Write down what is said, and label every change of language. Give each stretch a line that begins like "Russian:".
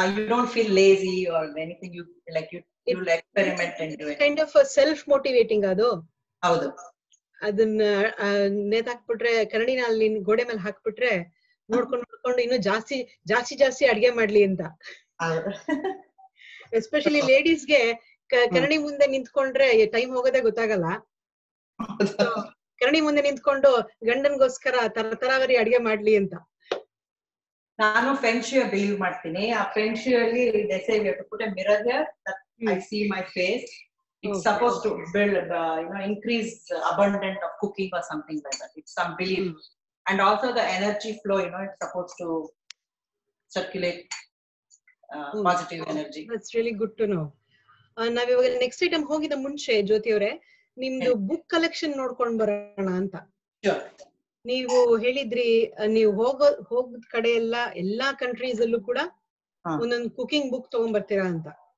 English: don't feel lazy or anything. You'll experiment and do it. Kind of a self motivating ಅದು.
Kannada: ಹೌದು. ಅದನ್ನ ನೇತಾಕ್ಬಿಟ್ರೆ, ಕನ್ನಡಿನ ಅಲ್ಲಿ ಗೋಡೆ ಮೇಲೆ ಹಾಕ್ಬಿಟ್ರೆ ನೋಡ್ಕೊಂಡು ಇನ್ನು ಜಾಸ್ತಿ ಅಡ್ಗೆ ಮಾಡ್ಲಿ ಅಂತ. ಎಸ್ಪೆಷಲಿ ಲೇಡೀಸ್ಗೆ ಕನ್ನಡಿ ಮುಂದೆ ನಿಂತ್ಕೊಂಡ್ರೆ ಟೈಮ್ ಹೋಗೋದೇ ಗೊತ್ತಾಗಲ್ಲ. ಕನ್ನಡಿ ಮುಂದೆ ನಿಂತ್ಕೊಂಡು ಗಂಡನ್ಗೋಸ್ಕರ ತರಾವರಿ ಅಡ್ಗೆ ಮಾಡ್ಲಿ ಅಂತ. ನಾನು ಫೆಂಗ್ಶೂ ಬಿಲೀವ್ ಮಾಡ್ತೀನಿ. ಆ ಫೆಂಗ್ಶೂ ಅಲ್ಲಿ
English: they say we have to put a mirror here that I see my face. It's supposed to build increase abundance of cooking or something like that. It's some belief. And also the energy flow, it's supposed to circulate positive energy. That's really good to know.
Kannada: ನಾವಿವಾಗ next item ಹೋಗಿದ ಮುಂಚೆ ಜ್ಯೋತಿ ಅವರೇ, ನಿಮ್ದು book collection ನೋಡ್ಕೊಂಡ್ ಬರೋಣ ಅಂತ. ನೀವು ಹೇಳಿದ್ರಿ ನೀವು ಹೋಗದ ಕಡೆ ಎಲ್ಲಾ ಕಂಟ್ರೀಸ್ ಅಲ್ಲೂ ಕೂಡ ಒಂದೊಂದು ಕುಕಿಂಗ್ ಬುಕ್ ತಗೊಂಡ್ ಬರ್ತೀರಾ ಅಂತ.